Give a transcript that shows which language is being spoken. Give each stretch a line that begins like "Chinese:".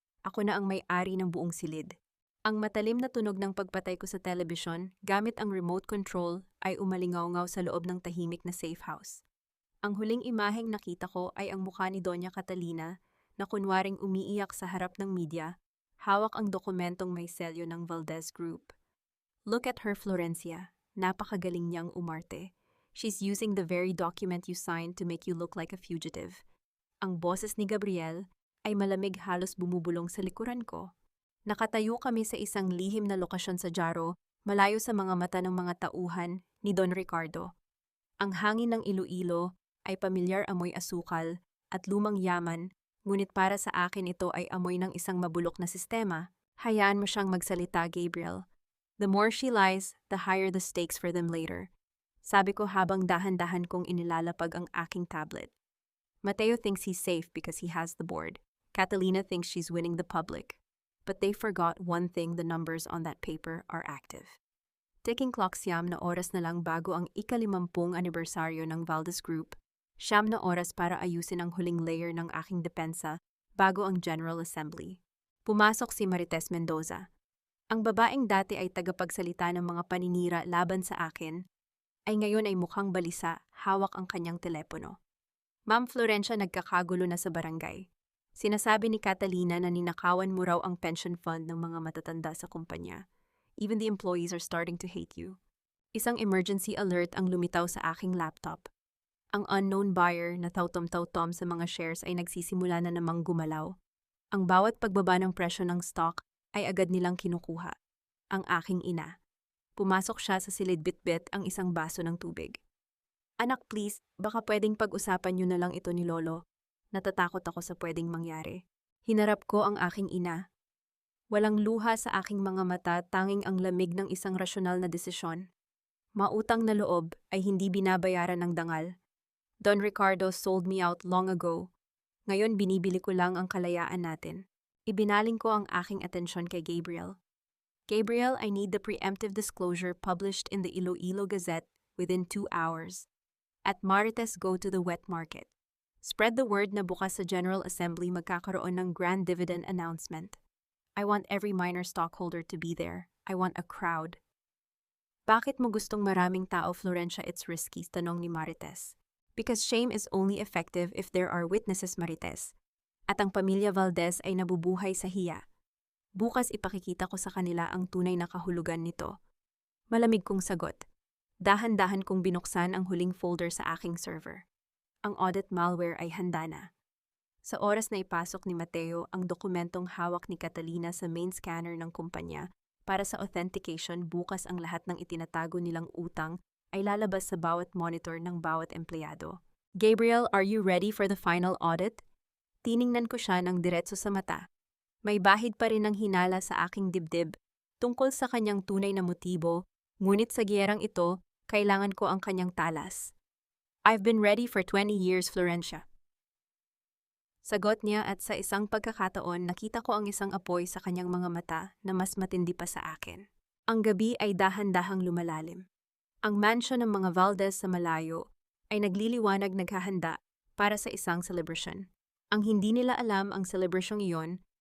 Filipino: Ako na ang may-ari ng buong silid. Ang matalim na tunog ng pagpatay ko sa telebisyon gamit ang remote control ay umalingaw-ngaw sa loob ng tahimik na safe house. Ang huling imaheng nakita ko ay ang mukha ni Doña Catalina na kunwaring umiiyak sa harap ng media, hawak ang dokumentong may selyo ng Valdez Group.
English: Look at her, Florencia.
Filipino: Napakagaling niyang umarte.
English: She's using the very document you signed to make you look like a fugitive.
Filipino: Ang boses ni Gabriel ay malamig, halos bumubulong sa likuran ko. Nakatayo kami sa isang lihim na lokasyon sa Jaro, malayo sa mga mata ng mga tauhan ni Don Ricardo. Ang hangin ng Iloilo ay pamilyar amoy asukal at lumang yaman, ngunit para sa akin ito ay amoy ng isang mabulok na sistema. Hayaan mo siyang magsalita, Gabriel.
English: The more she lies, the higher the stakes for them later.
Filipino: Sabi ko habang dahan-dahan kong inilalapag ang aking tablet.
English: Mateo thinks he's safe because he has the board. Catalina thinks she's winning the public. But they forgot one thing: the numbers on that paper are active. Ticking clock,
Filipino: siyam na oras na lang bago ang ika-50 anibersaryo ng Valdez Group. Siyam na oras para ayusin ang huling layer ng aking depensa bago ang General Assembly. Pumasok si Marites Mendoza. Ang babaeng dati ay tagapagsalita ng mga paninira laban sa akin, ay ngayon ay mukhang balisa, hawak ang kanyang telepono. Ma'am Florencia, nagkakagulo na sa barangay. Sinasabi ni Catalina na ninakawan mo raw ang pension fund ng mga matatanda sa kumpanya.
English: Even the employees are starting to hate you.
Filipino: Isang emergency alert ang lumitaw sa aking laptop. Ang unknown buyer na tautom-tautom sa mga shares ay nagsisimula na namang gumalaw. Ang bawat pagbaba ng presyo ng stock ay agad nilang kinukuha. Ang aking ina. Pumasok siya sa silid, bitbit ang isang baso ng tubig. Anak, please, baka pwedeng pag-usapan niyo na lang ito ni Lolo. Natatakot ako sa pwedeng mangyari. Hinarap ko ang aking ina. Walang luha sa aking mga mata, tanging ang lamig ng isang rasyonal na desisyon. Mautang na loob ay hindi binabayaran ng dangal.
English: Don Ricardo sold me out long ago.
Filipino: Ngayon binibili ko lang ang kalayaan natin. Ibinaling ko ang aking atensyon kay Gabriel.
English: Gabriel, I need the preemptive disclosure published in the Iloilo Gazette within 2 hours. At Marites, go to the wet market. Spread the word
Filipino: na bukas sa General Assembly magkakaroon ng
English: grand dividend announcement. I want every minor stockholder to be there. I want a crowd.
Filipino: Bakit mo gustong maraming tao, Florencia?
English: It's risky,
Filipino: tanong ni Marites.
English: Because shame is only effective if there are witnesses, Marites.
Filipino: At ang pamilya Valdez ay nabubuhay sa hiya. Bukas ipakikita ko sa kanila ang tunay na kahulugan nito. Malamig kong sagot. Dahan-dahan kong binuksan ang huling folder sa aking server. Ang audit malware ay handa na. Sa oras na ipasok ni Mateo ang dokumentong hawak ni Catalina sa main scanner ng kumpanya para sa authentication, bukas ang lahat ng itinatago nilang utang ay lalabas sa bawat monitor ng bawat empleyado.
English: Gabriel, are you ready for the final audit?
Filipino: Tiningnan ko siya ng diretso sa mata. May bahid pa rin ng hinala sa aking dibdib tungkol sa kanyang tunay na motibo, ngunit sa giyerang ito, kailangan ko ang kanyang talas.
English: I've been ready for 20 years, Florencia.
Filipino: Sagot niya, at sa isang pagkakataon nakita ko ang isang apoy sa kanyang mga mata na mas matindi pa sa akin. Ang gabi ay dahan-dahang lumalalim. Ang mansion ng mga Valdez sa malayo ay nagliliwanag, naghahanda para sa isang celebration. Ang hindi nila alam, ang celebrasyong iyon